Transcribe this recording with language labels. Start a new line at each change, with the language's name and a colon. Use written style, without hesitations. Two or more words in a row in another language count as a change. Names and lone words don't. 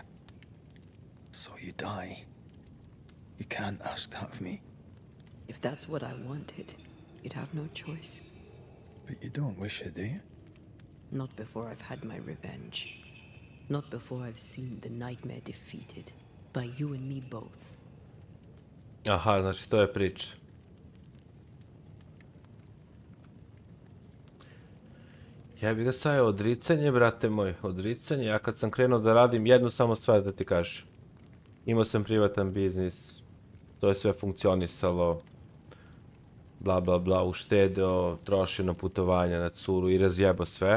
English: So you die. You can't ask that of me. If that's what I wanted, you'd have no choice. But you don't wish it, do you? Not before I've had my revenge. Not before I've seen the nightmare defeated. By you and me both.
Serbian: Aha, znači to je priča. Ja bih ga stavio odricanje, brate moj, odricanje. Ja kad sam krenuo da radim jednu samo stvar da ti kažem. Imao sam privatan biznis, to je sve funkcionisalo, bla bla bla, uštedeo, trošio na putovanja, na curu i razjebao sve.